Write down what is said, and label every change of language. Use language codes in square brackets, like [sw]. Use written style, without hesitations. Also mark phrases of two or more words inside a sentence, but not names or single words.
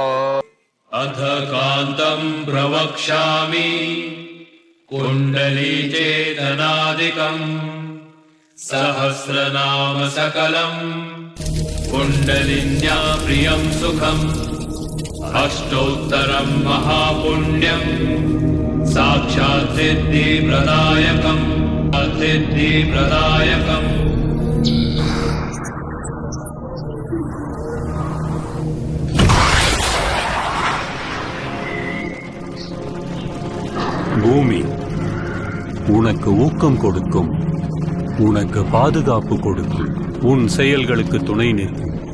[sa] अथ कान्तं प्रवक्ष्यामि कुण्डली चेतनादिकम् सहस्रनाम सकलम् कुण्डलिन्या प्रियं सुखम् अष्टोत्तरं महापुण्यम् साक्षात् सिद्धिप्रदायकम् सिद्धिप्रदायकम्। [ta] பூமி உனக்கு ஊக்கம் கொடுக்கும், உனக்கு பாதுகாப்பு கொடுக்கும், உன் செயல்களுக்கு துணை நிற்கும்.